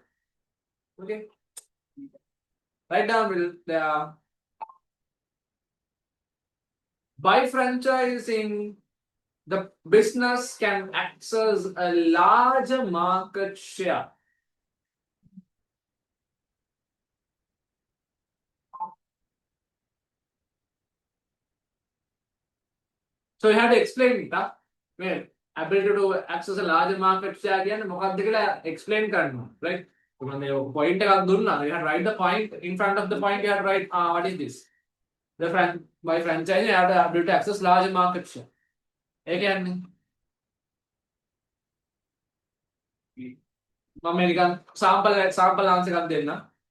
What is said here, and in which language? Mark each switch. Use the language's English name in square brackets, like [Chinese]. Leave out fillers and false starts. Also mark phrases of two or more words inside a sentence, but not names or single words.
[English] Okay, write down the by franchising, the business can access a larger market share. So you have to explain it. Well, ability to access a larger market share again, [Sinhala] මොකක්ද කියලා explain කරනවා, right? මේ point එකක් දුන්නා. [English] You have to write the point in front of the point. You have to write what is this? By franchising, you have the ability to access larger market share. [Sinhala] ඒ කියන්නේ මම මේ නිකන් [English] sample answer [Sinhala] එකක් දෙන්නම්.